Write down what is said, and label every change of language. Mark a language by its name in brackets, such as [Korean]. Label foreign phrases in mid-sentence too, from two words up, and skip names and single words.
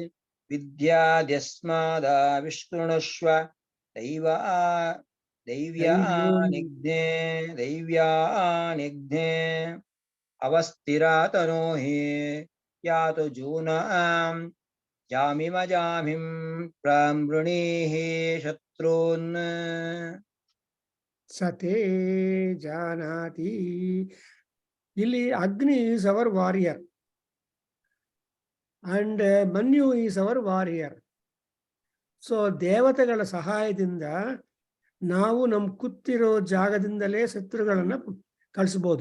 [Sanskrit] विद्याद्यस्मादाविष्कृणुष्व दैव्यानिघ्ने अवस्थिरातनो हि यातु जूनां जामिमजामिं प्रामृणीः शत्रून् ಸತೇ ಜಾನಾತಿ. [English] ಇಲ್ಲಿ Agni is our warrior and Manyu is our warrior. [Kannada] ಸೊ ದೇವತೆಗಳ ಸಹಾಯದಿಂದ ನಾವು ನಮ್ಮ ಕೂತಿರೋ ಜಾಗದಿಂದಲೇ ಶತ್ರುಗಳನ್ನು ಕಳಿಸ್ಬೋದು.